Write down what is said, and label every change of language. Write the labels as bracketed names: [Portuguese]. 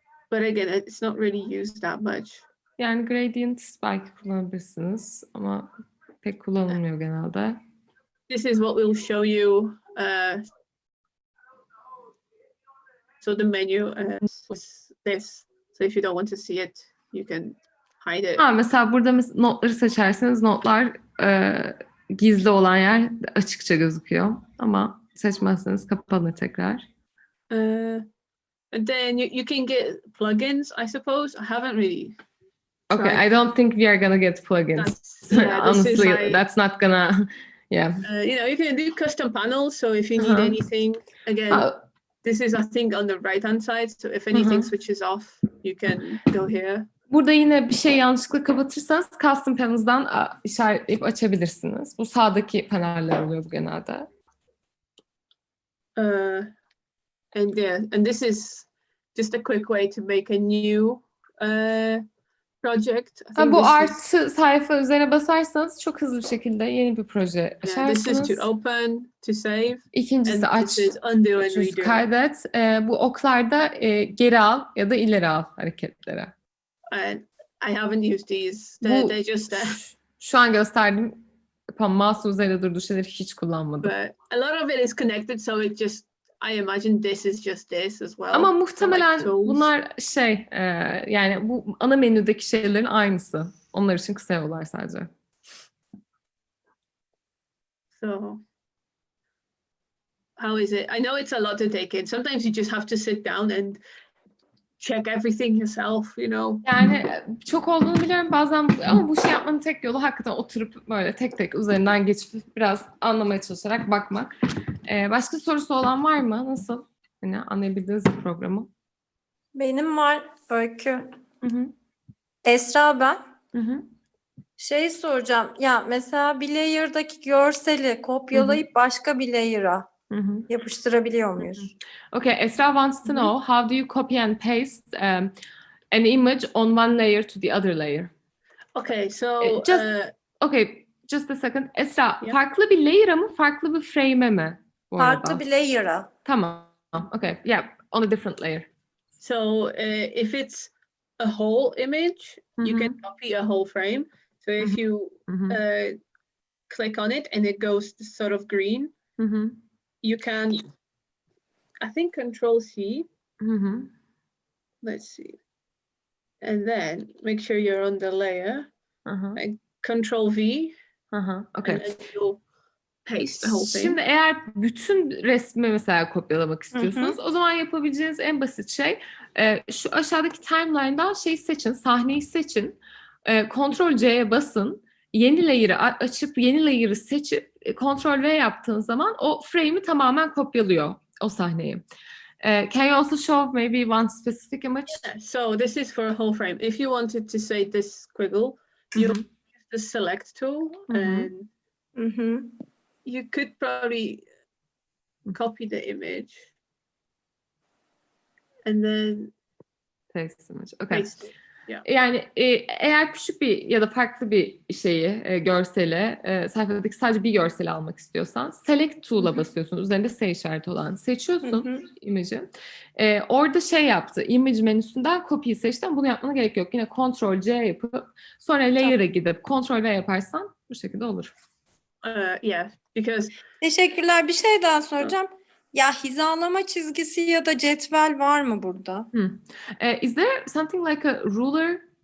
[English] But again, it's not really used that much. [Turkish] Yani gradient belki kullanabilirsiniz ama pek kullanılmıyor genelde. [English] This is what we'll show you. So the menu was this. So if you don't want to see it, you can hide it. [Turkish] Mesela burada notları seçerseniz notlar gizli olan yer açıkça gözüküyor. Ama seçmezseniz kapanır tekrar. [English] And then you can get plugins, I suppose. I haven't really. Okay, I don't think we are gonna get plugins. Honestly, that's not gonna. Yeah. You know, you can do custom panels. So if you need anything, again, this is I think on the right-hand side. So if anything switches off, you can go here. [Turkish] Burada yine bir şey yanlışlıkla kapatırsanız custom panels'dan işaretleyip açabilirsiniz. Bu sağdaki paneller oluyor bu genelde. [English] And this is just a quick way to make a new project. [Turkish] Bu artı sayfa üzerine basarsanız çok hızlı bir şekilde yeni bir proje açarsınız. [English] This is to open, to save. [Turkish] İkincisi aç, [English] undo and redo. [Turkish] Kaydet. Bu oklarda geri al ya da ileri al hareketlere. [English] I haven't used these. They're just [Turkish] şu an gösterdiğim mouse üzerinde durduğu şeyleri hiç kullanmadım. [English] But a lot of it is connected, so it just I imagine this is just this as well. [Turkish] Ama muhtemelen bunlar yani bu ana menüdeki şeylerin aynısı. Onlar için kısa yollar sadece. [English] So how is it? I know it's a lot to take in. Sometimes you just have to sit down and check everything yourself, you know. [Turkish] Yani çok olduğunu biliyorum bazen ama bu şey yapmanın tek yolu hakikaten oturup böyle tek tek üzerinden geçip biraz anlamaya çalışarak bakmak. Başka sorusu olan var mı? Nasıl? Hani anlayabildiniz mi programı? Benim var Öykü. Esra ben. Şeyi soracağım. Ya mesela bir layer'daki görseli kopyalayıp başka bir layer'a yapıştırabiliyor muyuz? [English] Okay, Esra wants to know how do you copy and paste an image on one layer to the other layer? Okay, so Okay, just a second. Esra, Yeah. [Turkish] farklı bir layer'a mı, farklı bir frame'e mi bu Farklı arada? bir layer'a. Tamam. [English] Okay, yeah, on a different layer. So if it's a whole image, you can copy a whole frame. So if you click on it and it goes sort of green, you can, I think, Control C. Let's see. And then make sure you're on the layer. And Control V. Okay. And then you'll paste the whole thing. [Turkish] Şimdi eğer bütün resmi mesela kopyalamak istiyorsanız o zaman yapabileceğiniz en basit şey şu aşağıdaki timeline'dan şeyi seçin, sahneyi seçin, Ctrl C'ye basın, yeni layer'ı açıp yeni layer'ı seçip Ctrl V yaptığın zaman o frame'i tamamen kopyalıyor, o sahneyi. [English] Can you also show maybe one specific image? Yeah, so this is for a whole frame. If you wanted to say this squiggle, you use the select tool and you could probably copy the image and then Paste image. Okay. paste it. Yeah. [Turkish] Yani eğer küçük bir ya da farklı bir şeyi, görseli, sayfadaki sadece bir görseli almak istiyorsan Select Tool'a basıyorsun. Üzerinde S işareti olan. Seçiyorsun image'i. Orada şey yaptı. Image menüsünden copy'yi seçtim. Bunu yapmana gerek yok. Yine Ctrl C yapıp sonra Layer'a gidip Ctrl V yaparsan bu şekilde olur. [English] Yeah, because [Turkish] Teşekkürler. Bir şey daha soracağım. Ya hizalama çizgisi ya da cetvel var mı burada? [English] Is there something like a ruler?